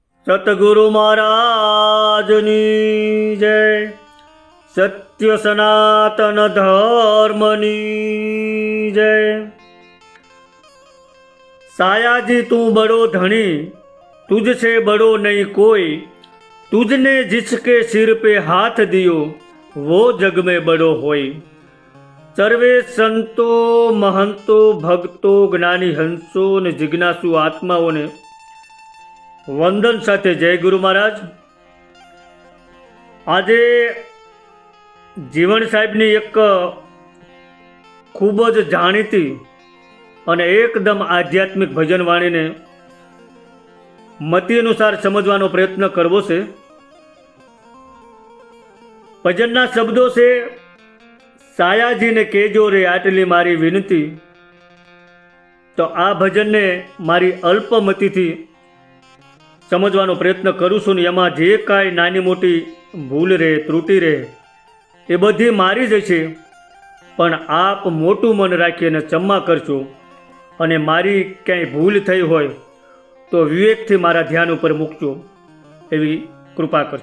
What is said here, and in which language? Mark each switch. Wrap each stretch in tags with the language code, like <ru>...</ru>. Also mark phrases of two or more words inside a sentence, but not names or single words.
<gu>સતગુરુ મહારાજની જય। સત્ય સનાતન ધર્મની જય।</gu> <hi>सायाजी तू बड़ो धनी, तुझसे बड़ो नहीं कोई, तुझने जिसके सिर पे हाथ दियो वो जग में बड़ो होई।</hi> <gu>સર્વે સંતો મહંતો ભક્તો જ્ઞાની હંસો ને જિજ્ઞાસુ આત્માઓ ને વંદન સાથે જય ગુરુ મહારાજ। આજે જીવન સાહેબની એક ખૂબ જ જાણીતી અને એકદમ આધ્યાત્મિક ભજન વાણીને મતિ અનુસાર સમજવાનો પ્રયત્ન કરવો છે। ભજનના શબ્દો છે, સાયાજીને કહેજો રે આટલી મારી વિનંતી। તો આ ભજનને મારી અલ્પમતીથી સમજવાનો પ્રયત્ન કરું છું ને એમાં જે કાંઈ નાની મોટી ભૂલ રહે ત્રુટિ રહે એ બધી મારી જ છે, પણ આપ મોટું મન રાખીને ક્ષમા કરજો અને મારી ક્યાંય ભૂલ થઈ હોય તો વિવેકથી મારા ધ્યાન ઉપર મૂકજો, એવી કૃપા કરજો।</gu>